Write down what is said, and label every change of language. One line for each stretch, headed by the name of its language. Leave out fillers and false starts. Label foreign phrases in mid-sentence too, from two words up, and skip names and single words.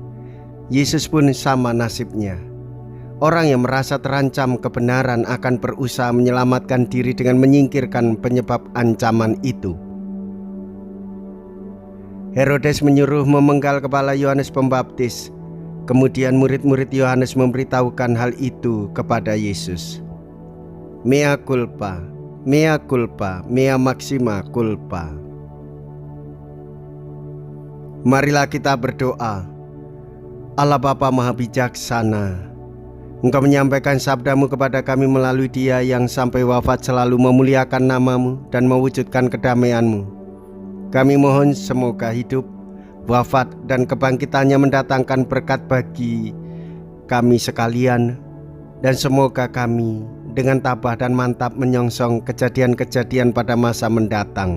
Indonesian: Yesus pun sama nasibnya. Orang yang merasa terancam kebenaran akan berusaha menyelamatkan diri dengan menyingkirkan penyebab ancaman itu. Herodes menyuruh memenggal kepala Yohanes Pembaptis. Kemudian murid-murid Yohanes memberitahukan hal itu kepada Yesus.
Latin: Mea culpa, mea culpa, mea maxima culpa.
Indonesian: Marilah kita berdoa. Allah Bapa Maha Bijaksana, Engkau menyampaikan sabdamu kepada kami melalui Dia yang sampai wafat selalu memuliakan nama-Mu dan mewujudkan kedamaian-Mu. Kami mohon semoga hidup, wafat, dan kebangkitannya mendatangkan berkat bagi kami sekalian, dan semoga kami dengan tabah dan mantap menyongsong kejadian-kejadian pada masa mendatang.